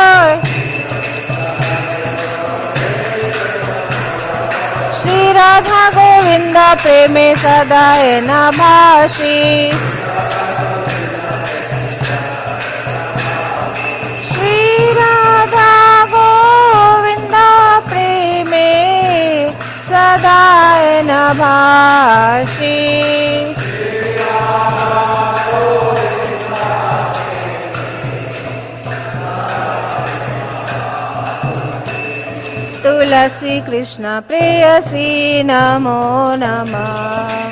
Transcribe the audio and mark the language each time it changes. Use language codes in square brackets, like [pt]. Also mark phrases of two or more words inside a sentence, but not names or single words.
[bn] শ্রী রাধা গোবিন্দ প্রেমে সদায় না ভাসি। শ্রী রাধা গোবিন্দ প্রেমে সদায় না ভাসি। [sa] तुलसी कृष्ण प्रेयसी नमो नमः।